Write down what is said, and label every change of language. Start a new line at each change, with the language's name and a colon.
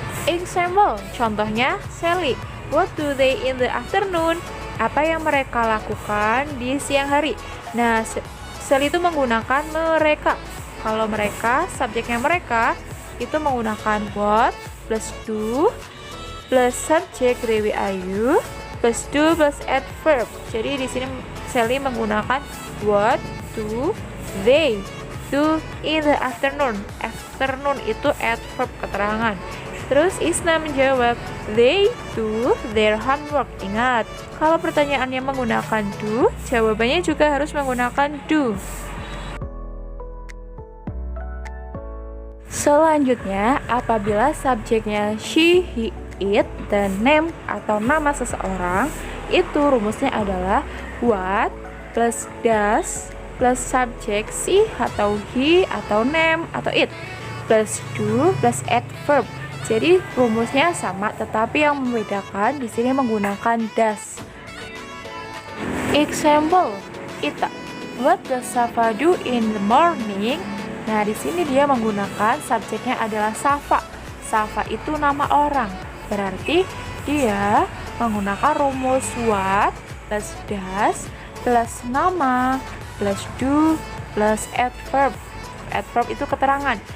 English: Example,
Indonesian: contohnya
English: Sally, what do they in the afternoon?
Indonesian: Apa yang mereka lakukan di siang hari? Nah, Sally itu menggunakan mereka. Kalau mereka, subjeknya mereka itu menggunakan what plus do plus subjek they, we, I, you plus do plus adverb. Jadi di sini Sally menggunakan
English: what, do, they, do in the afternoon.
Indonesian: Afternoon itu adverb keterangan. Terus Isna menjawab,
English: they do their homework.
Indonesian: Ingat, kalau pertanyaannya menggunakan do, jawabannya juga harus menggunakan do. Selanjutnya, apabila subjeknya she, he, it, dan name atau nama seseorang, itu rumusnya adalah what plus does plus subjek she atau he atau name atau it plus do plus adverb. Jadi rumusnya sama, tetapi yang membedakan di sini menggunakan does.
English: Example, Ita, what does Safa do in the morning?
Indonesian: Nah, di sini dia menggunakan subjeknya adalah Safa. Safa itu nama orang, berarti dia menggunakan rumus what plus does plus nama plus do plus adverb. adverb itu keterangan.